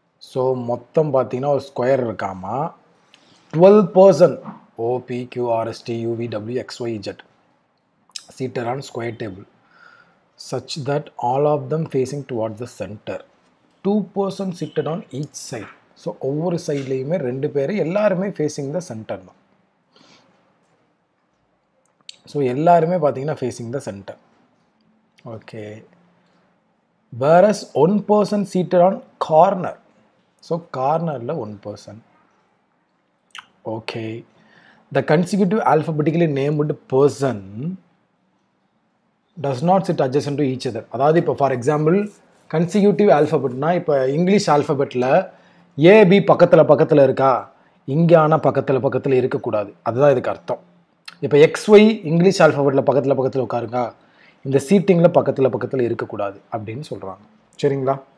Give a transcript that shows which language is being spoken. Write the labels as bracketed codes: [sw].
[ta] So மொத்தம் பார்த்தீங்கன்னா ஒரு ஸ்கொயர் இருக்காமா, [en] 12 person OPQRSTUVWXYZ seated on square table such that all of them facing towards the center. 2 persons seated on each side. [ta] So ஒவ்வொரு சைட்லேயுமே 2 பேர், எல்லாருமே [en] facing the centre [ta] தான். So எல்லாருமே பார்த்தீங்கன்னா [en] Facing the centre. Okay. whereas 1 person seated on corner. [ta] So கார்னரில் 1 person. Okay. [en] the consecutive alphabetically named person does not sit adjacent to each other. [ta] அதாவது இப்போ [en] for example [ta] consecutive ஆல்ஃபபெட்னா, இப்போ English ஆல்ஃபபெட்டில் AB பக்கத்தில் இருக்கா, இங்கே ஆனால் பக்கத்தில் இருக்கக்கூடாது. அதுதான் இதுக்கு அர்த்தம். இப்போ XY இங்கிலீஷ் ஆல்ஃபபெட்டில் பக்கத்தில் உட்காருங்க, இந்த சீட்டிங்கில் பக்கத்தில் இருக்கக்கூடாது அப்படின்னு சொல்கிறாங்க. சரிங்களா?